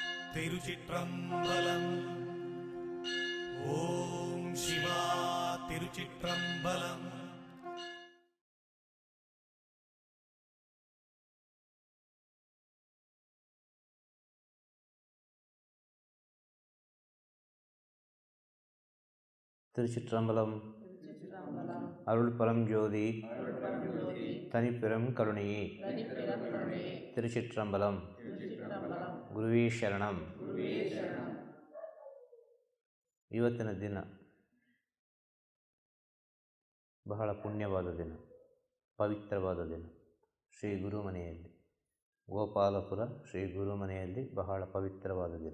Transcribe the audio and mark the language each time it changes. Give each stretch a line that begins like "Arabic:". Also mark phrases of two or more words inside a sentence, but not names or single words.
Tamil: திருச்சிற்றம்பலம். ஓம் சிவா திருச்சிற்றம்பலம். திருச்சிற்றம்பலம். அருள் பரஞ்சோதி தனிப்பெரும் கருணையே. திருச்சிற்றம்பலம்.
Kannada: ಗುರುವೇ ಶರಣಂ. ಇವತ್ತಿನ ದಿನ ಬಹಳ ಪುಣ್ಯವಾದ ದಿನ, ಪವಿತ್ರವಾದ ದಿನ. ಶ್ರೀ ಗುರುಮನೆಯಲ್ಲಿ, ಗೋಪಾಲಪುರ ಶ್ರೀ ಗುರುಮನೆಯಲ್ಲಿ ಬಹಳ ಪವಿತ್ರವಾದ ದಿನ.